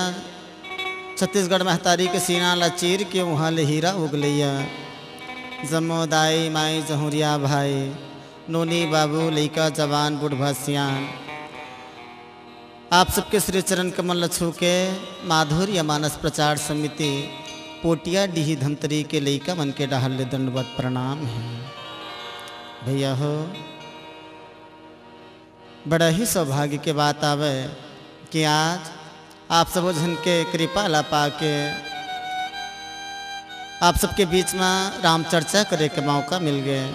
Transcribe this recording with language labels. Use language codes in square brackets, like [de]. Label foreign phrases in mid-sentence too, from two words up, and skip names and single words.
[hne] छत्तीसगढ़ महतारी के सीना ला चीर के वहाँ ले हीरा उगलैया। जमोदाई माई जहुरिया भाई, नोनी बाबू लइका जवान बुढ़वा सियान, आप सबके श्री चरण कमल छू के माधुर्य मानस प्रचार समिति पोटिया डीही धमतरी के लइका मन के डाहल ले दंडवत प्रणाम है। भैया हो, बड़ा ही सौभाग्य के बात आवे कि आज आप सब जन के कृपा ला पाके आप सबके बीच में राम चर्चा करे के मौका मिल गए।